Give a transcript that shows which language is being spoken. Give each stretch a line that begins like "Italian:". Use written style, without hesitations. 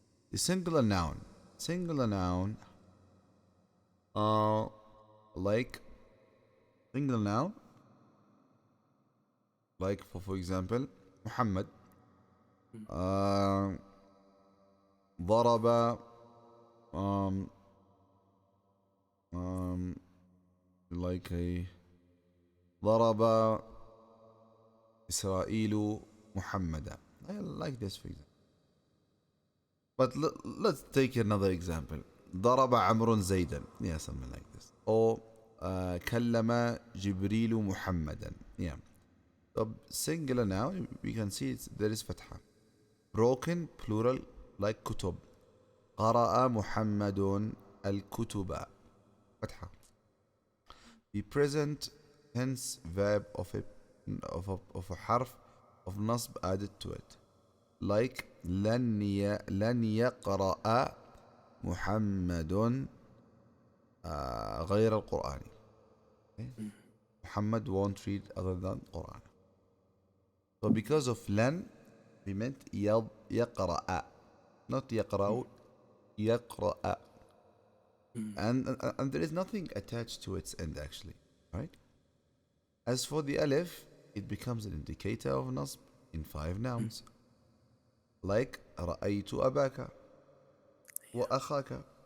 English: The singular noun, uh, like singular noun, like for example, Muhammad, uh, ضرب, um, um, like a
Arabic: ضرب إسرائيل محمدا.
English: I like this for example. But let's take another example.
Arabic: ضرب عمرو زيدا.
English: Yeah, something like this.
Arabic: Or كلم جبريل محمدا.
English: Yeah. So singular now, we can see there is فتحة. Broken plural like كتب.
Arabic: قرأ محمد الكتب. فتحة.
English: The present tense verb of a حرف of نصب added to it.
Arabic: Like لن يقرأ محمد غير القرآن.
English: Okay? Muhammad won't read other than Quran. So because of لن, we meant يقرأ, not يقرأ, يقرأ. And there is nothing attached to its end actually, right? As for the alif, it becomes an indicator of nasb in 5 nouns.
Arabic: Like رأيت أباك وأخاك.